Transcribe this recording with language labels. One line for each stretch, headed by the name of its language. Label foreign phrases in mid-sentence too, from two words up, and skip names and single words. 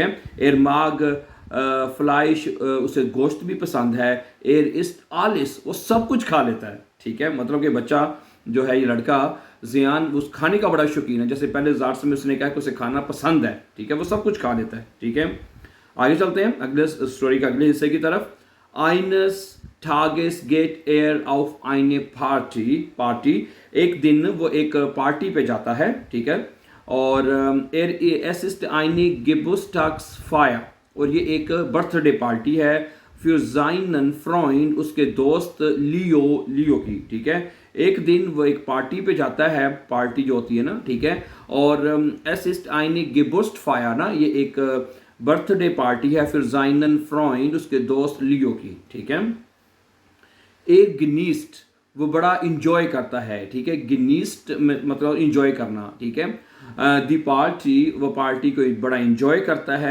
German: Er mag Fleisch,
Hindi: उसे गोश्त भी पसंद है।
German: Er isst alles,
Hindi: वो सब कुछ खा लेता है। ठीक है। मतलब कि बच्चा जो है, ये लड़का ज़ियान, उस खाने का बड़ा शौकीन है। जैसे पहले ज़ार्स में उसने कहा कि उसे खाना पसंद है। ठीक है। वो सब कुछ खा लेता है। ठीक है। आगे चलते हैं अगले स्टोरी के अगले हिस्से की तरफ।
German: Eines Tages geht er auf eine
Hindi: पार्टी, एक दिन वो एक पार्टी पे जाता है। ठीक है।
German: और es ist eine Geburtstagsfeier,
Hindi: और ये एक बर्थडे पार्टी है।
German: für seinen Freund,
Hindi: उसके दोस्त लियो की। ठीक है। एक दिन वो एक पार्टी पे जाता है, पार्टी जो होती है ना। ठीक है। और
German: es ist eine Geburtstagsfeier
Hindi: ना, ये एक बर्थडे पार्टी है।
German: फिर seinen Freund,
Hindi: उसके दोस्त लियो की। ठीक है।
German: Er genießt,
Hindi: वो बड़ा इंजॉय करता है। ठीक है। गिनीस्ट मतलब इंजॉय करना। ठीक है।
German: Die Party,
Hindi: वो पार्टी को बड़ा इंजॉय करता है।